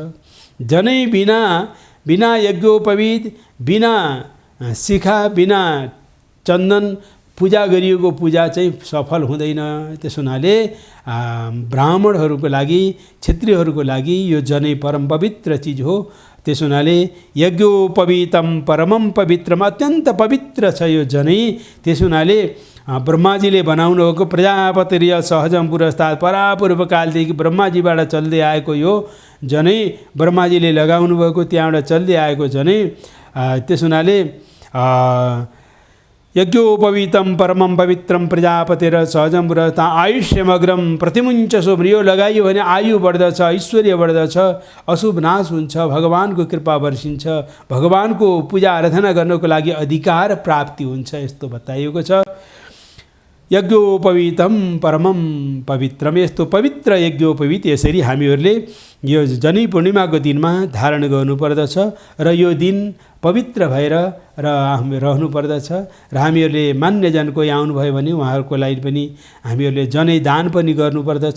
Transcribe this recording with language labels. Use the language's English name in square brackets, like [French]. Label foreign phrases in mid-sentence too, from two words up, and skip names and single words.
[Nepali] जनै बिना यज्ञोपवीत, बिना शिखा, बिना चन्दन पूजा गरिएको पूजा चाहिँ सफल हुँदैन। त्यसो हुनाले ब्राह्मणहरूको लागि, क्षत्रियहरूको लागि यो जनै परम पवित्र चिज हो। त्यसो हुनाले [Sanskrit] यज्ञोपवीतम परमम पवित्रम, [Nepali] अत्यन्त पवित्र छ यो जनै। त्यसो हुनाले ब्रह्माजीले बनाउनु भएको [Sanskrit] प्रजापतिर्य सहजम पुरस्तात्, [Nepali] परापूर्व कालदेखि ब्रह्माजीबाट चल्दै आएको यो जनै, ब्रह्माजीले लगाउनु भएको त्यहाँबाट चल्दै आएको जनै। त्यसो हुनाले [Sanskrit] यज्ञोपवीतम परमं पवित्रम प्रजापतिर सहजम पुरस्ता आयुष्यमग्रम प्रतिमुञ्चसो। [Nepali] यो लगाइयो भने आयु बढ्दछ, ऐश्वर्य बढ्दछ, अशुभ नाश हुन्छ, भगवानको कृपा वर्षिन्छ, भगवानको पूजा आराधना गर्नको लागि अधिकार प्राप्ति हुन्छ, यस्तो बताइएको छ। [Sanskrit] यज्ञोपवीतम परमं पवित्रम, [Nepali] यस्तो पवित्र यज्ञोपवीत यसरी हामीहरूले यो जनै पूर्णिमाको दिनमा धारण गर्नुपर्दछ र यो दिन पवित्र भएर रहनु पर्दछ। र हामीहरूले मान्यजन कोही आउनुभयो भने उहाँहरूको लागि पनि हामीहरूले जनै दान पनि गर्नुपर्दछ।